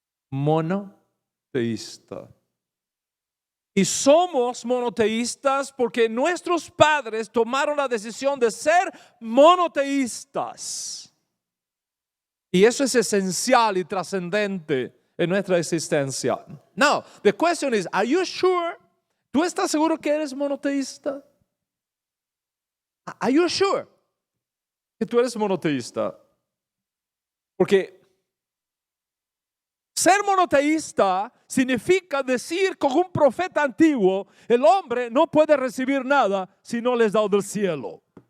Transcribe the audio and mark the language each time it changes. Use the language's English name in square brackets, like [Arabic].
[Spanish] Monoteísta. Y somos monoteístas porque nuestros padres tomaron la decisión de ser monoteístas. Y eso es esencial y trascendente en nuestra existencia. [English] Now, the question is, are you sure? [Spanish] ¿Tú estás seguro que eres monoteísta? [English] Are you sure [Spanish] que tú eres monoteísta? Porque ser monoteísta significa decir con un profeta antiguo, el hombre no puede recibir nada si no le es dado del cielo.